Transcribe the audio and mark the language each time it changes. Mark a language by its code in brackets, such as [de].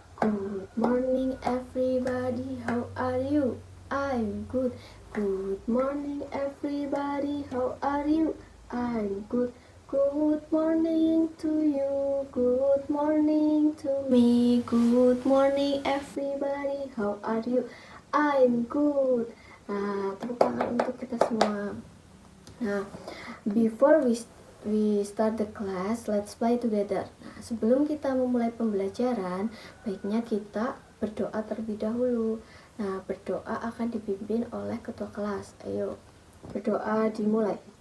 [en] Good morning everybody, how are you? I'm good. Good morning everybody, how are you? I'm good. Good morning to you. Good morning to me. Good morning everybody, how are you? I'm good. [id] Nah, tepuk tangan untuk kita semua. [en] Nah, before we start the class, let's play together. [id] Nah, sebelum kita memulai pembelajaran, baiknya kita berdoa terlebih dahulu. Nah, berdoa akan dipimpin oleh ketua kelas. Ayo, berdoa dimulai.